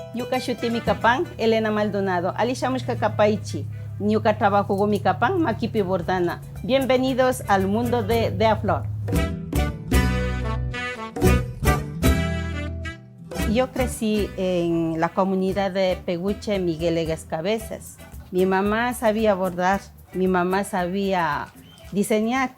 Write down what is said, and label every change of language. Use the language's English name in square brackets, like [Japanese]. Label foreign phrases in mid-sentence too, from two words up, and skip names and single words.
[Quechua] Ñuka shutimi kapan Elena Maldonado. Alishamushka kapaichi. Ñuka trabajo mi kapan Makipi Bordana. [Spanish] Bienvenidos al mundo de a Flor. Yo crecí en la comunidad de Peguche Miguel Egas Cabezas. Mi mamá sabía bordar, mi mamá sabía diseñar.